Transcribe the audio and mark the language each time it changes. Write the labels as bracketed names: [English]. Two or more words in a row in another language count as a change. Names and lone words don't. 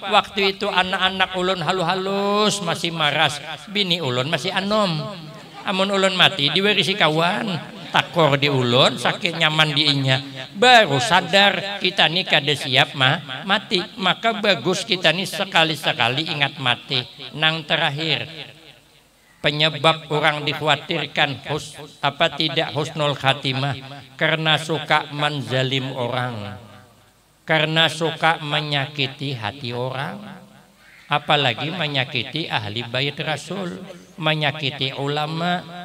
[Banjar] Waktu itu anak-anak ulun halus masih maras, bini ulun masih anom. Amun ulun mati diwarisi kawan. Takor di ulun, sakit nyaman di inya. Baru sadar kita ni kada siap mati. Maka bagus kita ni sekali-sekali ingat mati. [Indonesian] Nang terakhir, penyebab orang dikhawatirkan tidak [Arabic] husnul khatimah [Indonesian] karena suka menzalim orang, karena suka menyakiti hati orang, apalagi menyakiti ahli bait Rasul, menyakiti ulama.